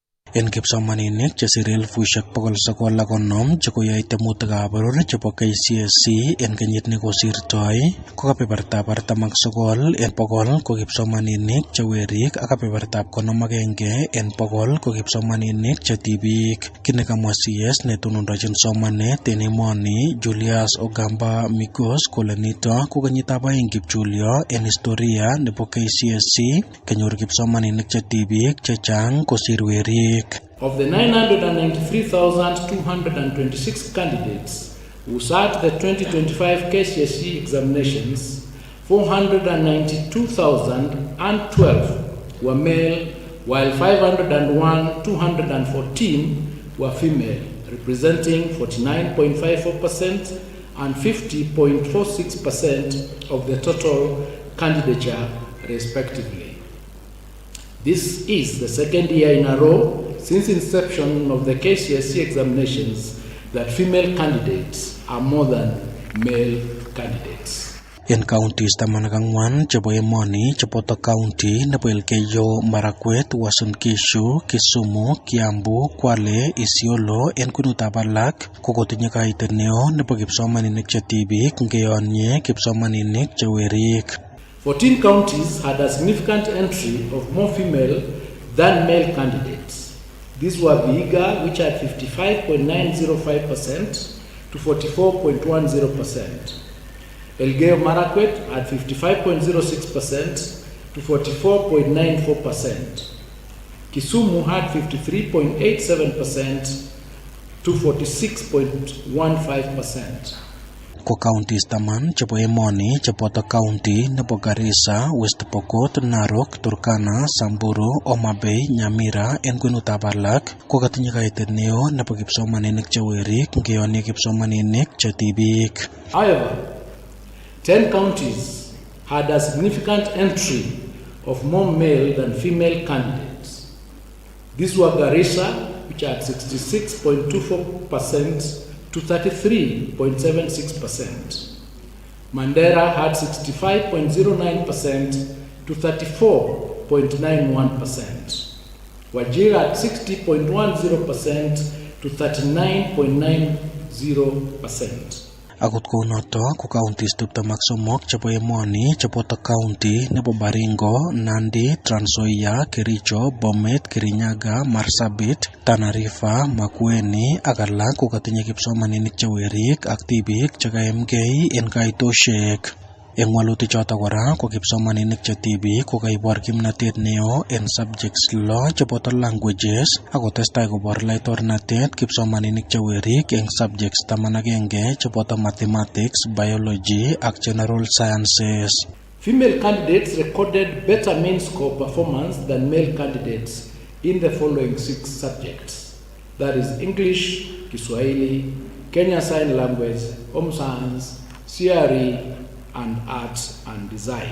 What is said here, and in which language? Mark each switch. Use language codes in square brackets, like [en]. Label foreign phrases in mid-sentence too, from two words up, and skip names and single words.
[kln] En kipsomaninik chesire 950 chekoyoe temutikab boror chebo Kcse en kenyit nekosirtoi ko kebebertab 49 en 100 ko kipsomaninik chewerik ak kebebertab 51 en 100 ko kipsomaninik chetibik. Kit nekamwa CS netonondochin somanet en emoni Julius Ogamba Migos kole nito ko kenyitab aeng kipchulyo en historia nebo Kcse kenyor kipsomaninik chetibik chechang kosir werik. [en] Of the 993,226 candidates who sat the 2025 Kcse examinations, 492,012 were male, while 501,214 were female, representing 49.54% and 50.46% of the total candidature, respectively. This is the second year in a row since inception of the Kcse examinations that female candidates are more than male candidates. [kln] En counties 14 chebo emoni cheboto county nebo Elgeyo Marakwet, Uasin Gishu, Kisumu, Kiambu, Kwale, Isiolo en kwenutab alak kokotinye kaitet neo nebo kipsomaninik chetibik ngeyonye kipsomaninik chewerik. [en] 14 counties had a significant entry of more female than male candidates. These were Vihiga, which had 55.905% to 44.10%. Elgeyo Marakwet had 55.06% to 44.94%. Kisumu had 53.87% to 46.15%. [kln] Ko counties taman chebo emoni cheboto county nebo Garissa, West Pokot, Narok, Turkana, Samburu, Homa Bay, Nyamira en kwenutab alak ko katinye kaitet neo nebo kipsomaninik chewerik ngeyonye kipsomaninik chetibik. [en] However, 10 counties had a significant entry of more male than female candidates. These were Garissa, which had 66.24% to 33.76%. Mandera had 65.09% to 34.91%. Wajir had 60.10% to 39.90%. [kln] Akot kounoto ko counties 23 chebo emoni cheboto county nebo Baringo, Nandi, Trans Nzoia, Kericho, Bomet, Kirinyaga, Marsabit, Tana River, Makueni ak alak ko katinye kipsomaninik chewerik ak tibik chekaemgei en kaitoshek. En walutik choto kora ko kipsomaninik chetibik ko kaibor kimnatet neo en subjects lo cheboto languages ak kotestai kobor laitornatet kipsomaninik chewerik en subjects 11 cheboto mathematics, biology ak [en] general sciences. Female candidates recorded better mean score performance than male candidates in the following 6 subjects. That is English, Kiswahili, Kenya Sign Language, Home Science, CRE, and Arts and Design.